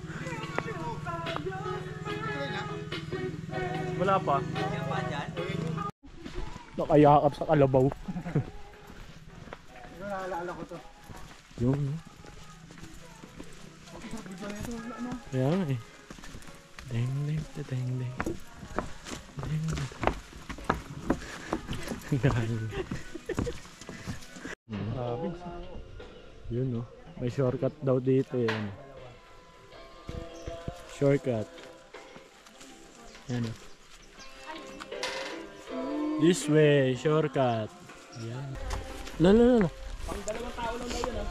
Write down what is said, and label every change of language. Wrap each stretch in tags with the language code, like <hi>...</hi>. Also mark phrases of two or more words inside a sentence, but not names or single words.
<tl>Wala pa. Nakayakap sa kalabaw. Yung, no? Yan eh. Deng deng deng deng. Deng deng. Yun no. May shortcut daw dito yan. Shortcut. Yan o.</tl> <en>This way,</en> <tl>shortcut. Yan. Lala. Pang dalawang tao lang daw yun ah.</tl>